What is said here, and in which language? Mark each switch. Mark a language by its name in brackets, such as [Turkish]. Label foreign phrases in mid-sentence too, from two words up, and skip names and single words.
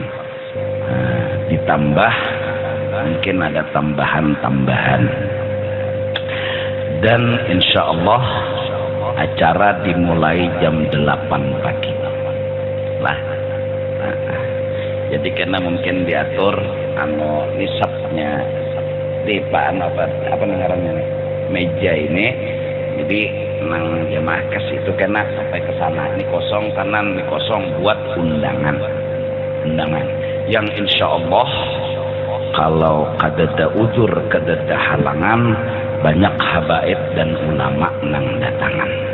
[Indonesian] Nah, ditambah mungkin ada tambahan dan [Arabic] insya Allah [Indonesian] acara dimulai jam 8 pagi lah. Jadi karena mungkin diatur nisabnya di [Banjar] apa ngarannya nih, [Indonesian] meja ini. Jadi nang jamaah kes itu kena sampai ke sana ini kosong, kanan ini kosong buat undangan. [Banjar] yang [Arabic] insya Allah [Banjar] kalau kadada uzur kadada halangan banyak habaib dan ulama nang datangan.